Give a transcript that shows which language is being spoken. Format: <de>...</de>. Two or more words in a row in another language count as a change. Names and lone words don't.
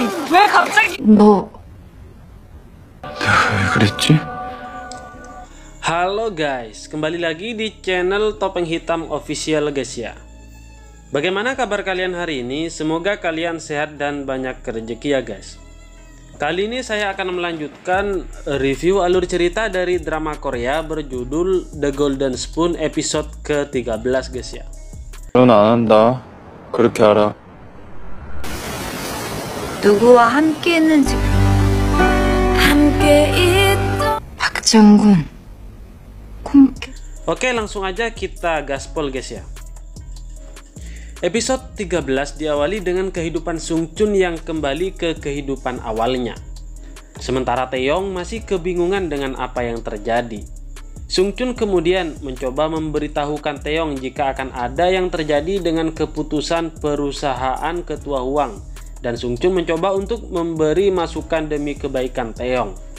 <ko>왜 갑자기? 너 내가 왜 그랬지?</ko> <id>Halo guys, kembali lagi di channel Topeng Hitam Official guys ya. Bagaimana kabar kalian hari ini? Semoga kalian sehat dan banyak rezeki ya guys. Kali ini saya akan melanjutkan review alur cerita dari drama Korea berjudul The Golden Spoon episode ke-13 guys ya.</id> <ko>결혼 안 한다. 그렇게 알아. 누구와 함께 했는지 함께 있던 박정군 콩.</ko> <id>Oke, langsung aja kita gaspol guys ya. Episode 13 diawali dengan kehidupan Sungchun yang kembali ke kehidupan awalnya. Sementara Taeyong masih kebingungan dengan apa yang terjadi. Sungchun kemudian mencoba memberitahukan Taeyong jika akan ada yang terjadi dengan keputusan perusahaan Ketua Huang, dan Sungchun mencoba untuk memberi masukan demi kebaikan Taeyong.</id>